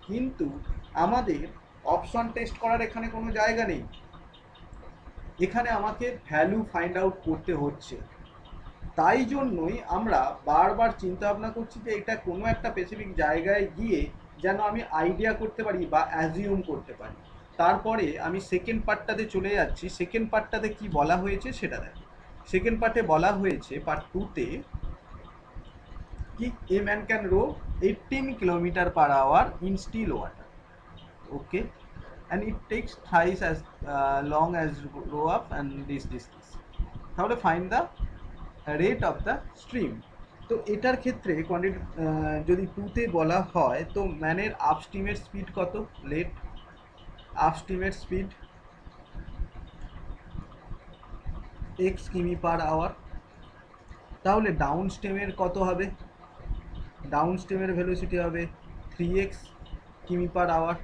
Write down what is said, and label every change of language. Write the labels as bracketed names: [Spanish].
[Bangla] কিন্তু আমাদের option test করার এখানে কোনো জায়গা নেই, এখানে আমাকে ভ্যালু ফাইন্ড আউট করতে হচ্ছে। তাই জন্যই আমরা বারবার চিন্তা ভাবনা করছি যে এটা কোনো একটা স্পেসিফিক জায়গায় গিয়ে যেন আমি আইডিয়া করতে পারি বা অ্যাজিউম করতে পারি। তারপরে আমি সেকেন্ড পার্টটাতে চলে যাচ্ছি। সেকেন্ড পার্টটাতে কি বলা হয়েছে সেটা দেখো। সেকেন্ড পার্টে বলা হয়েছে পার্ট 2তে [English] कि a man can row 18 km/h in still water, okay, and it takes thrice as long as row up and this [Bangla] তাহলে [English] find the rate of the stream। [Bangla] তো এটার ক্ষেত্রে কোয়ান্টিটি যদি 2তে বলা হয় তো ম্যানের আপ স্ট্রিমের স্পিড কত, লেট আপ স্ট্রিমের স্পিড x কিমি/আওয়ার, তাহলে ডাউন স্ট্রিমের কত হবে, ডাউন স্ট্রিমের ভেলোসিটি হবে 3x কিমি/আওয়ার।